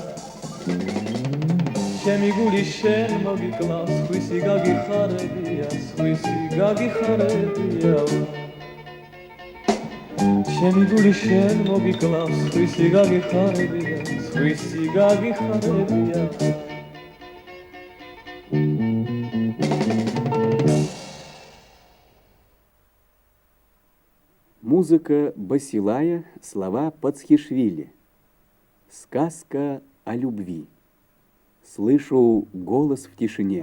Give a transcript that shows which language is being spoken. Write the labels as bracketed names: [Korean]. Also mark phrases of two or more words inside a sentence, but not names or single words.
[Georgian] ჩემი გული შენ მოგიკლავს, სხვისი გაგიხარებია, სხვისი გაგიხარებია. ჩემი გული შენ მოგიკლავს, სხვისი გაგიხარებია, სხვისი გაგიხარებია. [Russian] Музыка Басилая, слова Пацхишвили. Сказка о любви. Слышу голос в тишине.